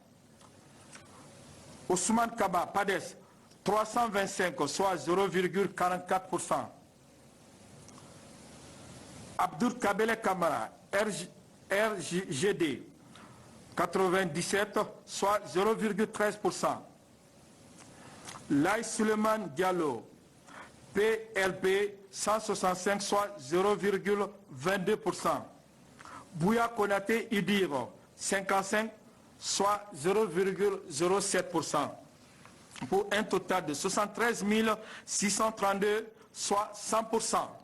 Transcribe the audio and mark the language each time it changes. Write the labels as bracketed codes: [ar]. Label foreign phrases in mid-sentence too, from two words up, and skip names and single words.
[fr] Ousmane Kaba, PADES, 325, soit 0,44%. Abdul Kabele Kamara, RGD, 97, soit 0,13%. Laï Suleiman Diallo, PLP, 165, soit 0,22%. Bouya Konate Idir, 55, soit 0,07%. Pour un total de 73 632, soit 100%.